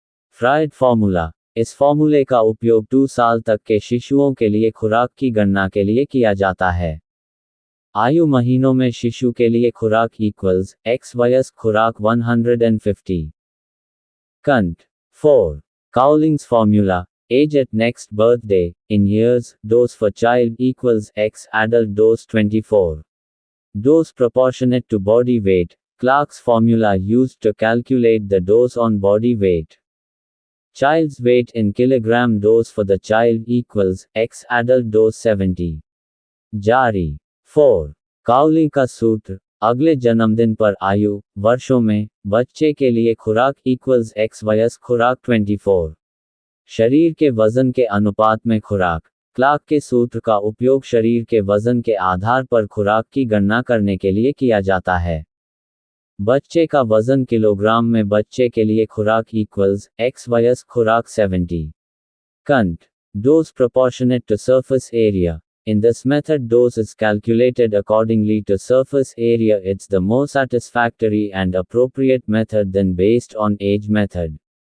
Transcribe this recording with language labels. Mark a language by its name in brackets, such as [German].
[Hindi] Fried formula. इस फॉर्मूले का उपयोग 2 साल तक के शिशुओं के लिए खुराक की गणना के लिए किया जाता है। आयु महीनों में शिशु के लिए खुराक इक्वल्स x वयस्क खुराक 150. कंट 4. काउलिंग्स formula. [English] Age at next birthday, in years, dose for child equals X adult dose 24. Dose proportionate to body weight, Clark's formula used to calculate the dose on body weight. Child's weight in kilogram dose for the child equals X adult dose 70. [Hindi] जारी 4. काउली का सूत्र, अगले जन्मदिन पर आयु, वर्षों में, बच्चे के लिए खुराक इक्वल्स X वयस्क खुराक 24. शरीर के वजन के अनुपात में खुराक, क्लार्क के सूत्र का उपयोग शरीर के वजन के आधार पर खुराक की गणना करने के लिए किया जाता है। बच्चे का वजन किलोग्राम में बच्चे के लिए खुराक इक्वल्स X वयस्क खुराक 70. [English] कंट dose proportionate to surface area. In this method, dose is calculated accordingly to surface area. It's the more satisfactory and appropriate method than based on age method.